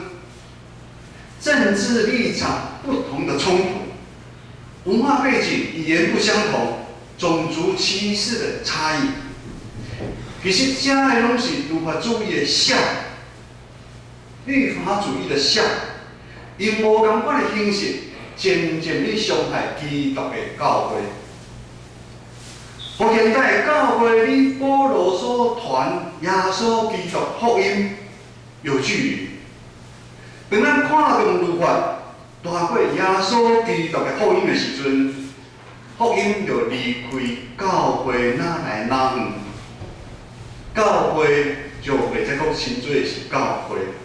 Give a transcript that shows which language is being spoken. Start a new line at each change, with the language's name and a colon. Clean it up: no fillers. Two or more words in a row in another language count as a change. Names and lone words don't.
Min Nan Chinese: 政治立场不同的冲突，文化背景、语言不相同，种族歧视的差异，其实这个拢是律法主义的像，律法主义的像，用无共款的形式，渐渐地伤害基督的教会。互现在的教会与保罗所传耶稣基督福音有距离。当咱看重律法大过耶稣基督的福音的时阵，福音就离开教会哪来哪远，教会就袂再讲称作是教会。